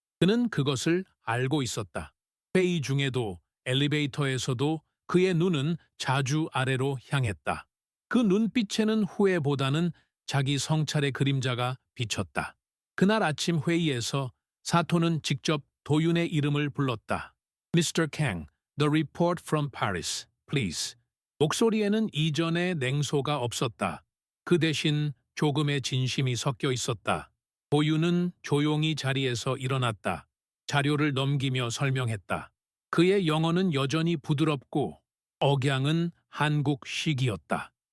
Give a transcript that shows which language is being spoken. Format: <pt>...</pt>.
<ko>그는 그것을 알고 있었다. 회의 중에도 엘리베이터에서도 그의 눈은 자주 아래로 향했다. 그 눈빛에는 후회보다는 자기 성찰의 그림자가 비쳤다. 그날 아침 회의에서 사토는 직접 도윤의 이름을 불렀다.</ko> <en>Mr. Kang, the report from Paris, please.</en> <ko>목소리에는 이전의 냉소가 없었다. 그 대신 조금의 진심이 섞여 있었다. 도윤은 조용히 자리에서 일어났다. 자료를 넘기며 설명했다. 그의 영어는 여전히 부드럽고 억양은 한국식이었다.</ko>